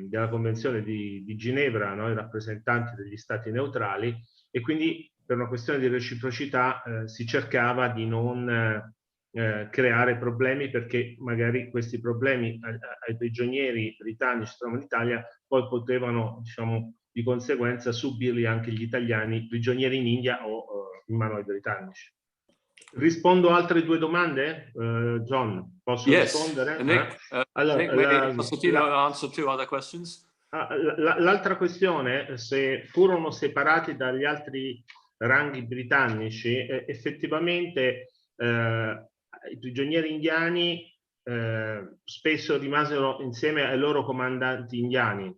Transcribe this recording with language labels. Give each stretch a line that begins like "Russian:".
Italian: Convenzione di Ginevra, no? I rappresentanti degli stati neutrali, e quindi per una questione di reciprocità si cercava di non creare problemi, perché magari questi problemi ai prigionieri britannici che trovano in Italia poi potevano, diciamo, di conseguenza subirli anche gli italiani prigionieri in India o in mano ai britannici. Rispondo a altre due domande, John? Posso rispondere? Nick, Allora,
English: Nick, maybe Costantino answer two other questions.
Italian: L'altra questione, se furono separati dagli altri ranghi britannici, effettivamente i prigionieri indiani spesso rimasero insieme ai loro comandanti indiani.